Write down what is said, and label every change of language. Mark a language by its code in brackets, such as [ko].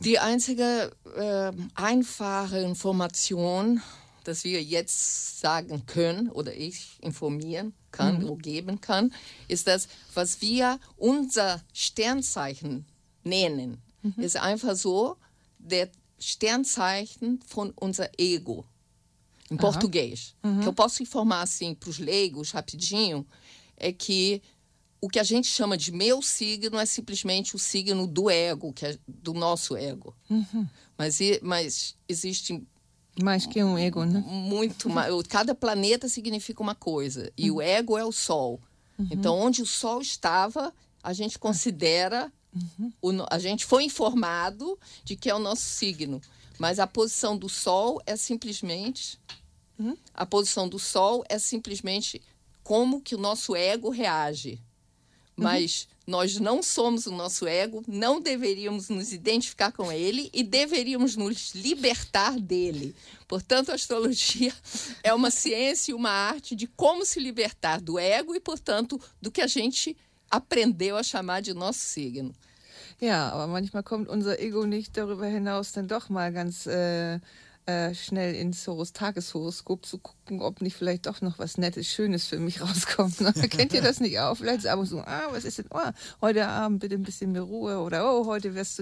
[de] Die einzige einfache Information, dass wir jetzt sagen können oder ich informieren kann oder geben kann, ist das, was wir unser Sternzeichen nennen, ist einfach so der Sternzeichen von unser Ego im Portugiesisch. [pt] Que eu posso informar assim pros leigos rapidinho é que o que a gente chama de meu signo é simplesmente o signo do ego, que é do nosso ego. Mas existe... Mais que um ego, né? Muito mais. Cada planeta significa uma coisa. E o ego é o sol. Então, onde o sol estava, a gente considera... A gente foi informado de que é o nosso signo. Mas a posição do sol é simplesmente... A posição do sol é simplesmente como que o nosso ego reage. Mas nós não somos o nosso ego, não deveríamos nos identificar com ele e deveríamos nos libertar dele. Portanto, a astrologia é uma ciência e uma arte de como se libertar do ego e, portanto, do que a gente aprendeu a chamar de nosso signo. [de] Ja, aber manchmal kommt unser Ego nicht darüber hinaus, dann doch mal ganz schnell ins Tageshoroskop zu gucken, ob nicht vielleicht doch noch was Nettes, Schönes für mich rauskommt. Ne? Kennt ihr das nicht auch? Vielleicht ist es aber so, ah, was ist denn, oh, heute Abend bitte ein bisschen mehr Ruhe oder oh, heute wirst du